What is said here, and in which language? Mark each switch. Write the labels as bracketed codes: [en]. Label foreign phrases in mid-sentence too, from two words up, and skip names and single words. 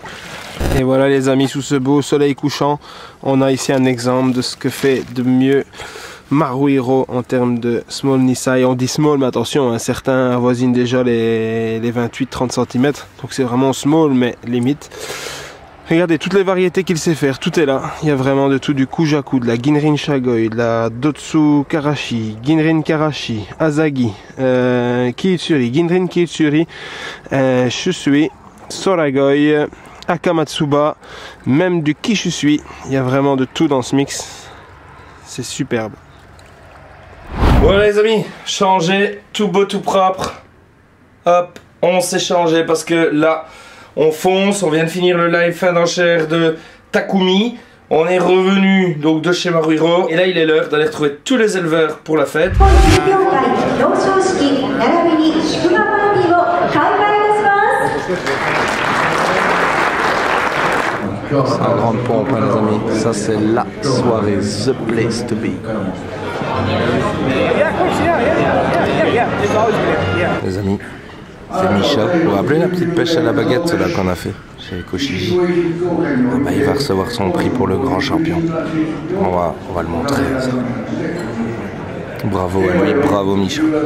[fr] Et voilà les amis, sous ce beau soleil couchant, on a ici un exemple de ce que fait de mieux Maruhiro en termes de small Nisai. On dit small, mais attention, hein, certains avoisinent déjà les 28-30 cm. Donc c'est vraiment small, mais limite. Regardez toutes les variétés qu'il sait faire, tout est là. Il y a vraiment de tout, du Kujaku, de la Ginrin Shagoi, de la Dotsu Karashi, Ginrin Karashi, Asagi, Kiitsuri, Ginrin Kiitsuri, Shusui, Soragoi, Akamatsuba, même du Kishusui. Il y a vraiment de tout dans ce mix. C'est superbe. Voilà les amis, changé, tout beau, tout propre. Hop, on s'est changé parce que là, on fonce, on vient de finir le live fin d'enchère de Takumi. On est revenu donc de chez Maruiro et là il est l'heure d'aller retrouver tous les éleveurs pour la fête. C'est un grand pompe hein, les amis, ça c'est la soirée, [en] the place to be. [fr] Les amis, c'est Micha. Vous vous rappelez la petite pêche à la baguette là qu'on a fait chez Koshiji? Ah bah, il va recevoir son prix pour le grand champion. On va le montrer. Ça. Bravo à lui, bravo Micha.